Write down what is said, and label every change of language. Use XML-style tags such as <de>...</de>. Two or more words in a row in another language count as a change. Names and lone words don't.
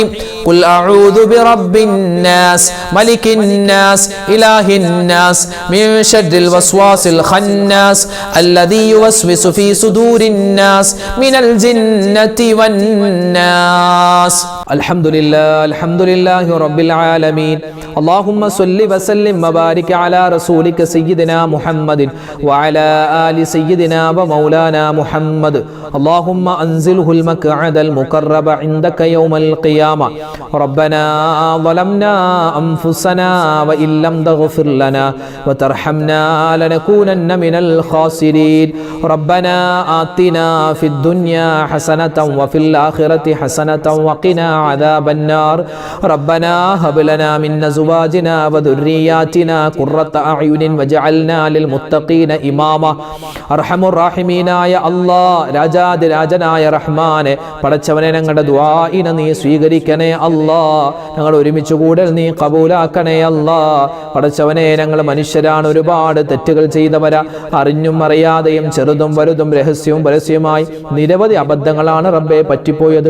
<ar>قل أعوذ برب الناس ملك الناس إله الناس من شر الوسواس الخناس الذي يوسوس في صدور الناس من الجنة والناس. الحمد لله رب العالمين. اللهم صل وسلم وبارك على رسولك سيدنا محمد وعلى آل سيدنا ومولانا محمد. اللهم أنزله المقعد المقرب عندك يوم القيامة. ربنا ظلمنا أنفسنا وإن لم تغفر لنا وترحمنا لنكونن من الخاسرين. ربنا آتنا في الدنيا حسنة وفي الآخرة حسنة وقنا عذاب النار. ربنا هب لنا من أزواجنا وذرياتنا قرة أعين واجعلنا للمتقين إماما.</ar> <ml>അർഹമുർ റഹീമീനായ അല്ലാഹ്, രാജാതിരാജനായ റഹ്മാനെ, പടച്ചവനെ ഞങ്ങളുടെ ദുആഇനെ നീ സ്വീകരിക്കണേ അല്ലാഹ്. ഞങ്ങൾ ഒരുമിച്ച് കൂടൽ നീ കബൂലാക്കണേ അല്ലാഹ്. പടച്ചവനെ, ഞങ്ങൾ മനുഷ്യരാണ്, ഒരുപാട് തെറ്റുകൾ ചെയ്തവരാ, അറിഞ്ഞും അറിയാതെയും ചെറുതും വലുതും രഹസ്യവും പരസ്യവുമായി നിരവധി അബദ്ധങ്ങളാണ് റബ്ബേ പറ്റിപ്പോയത്.</ml>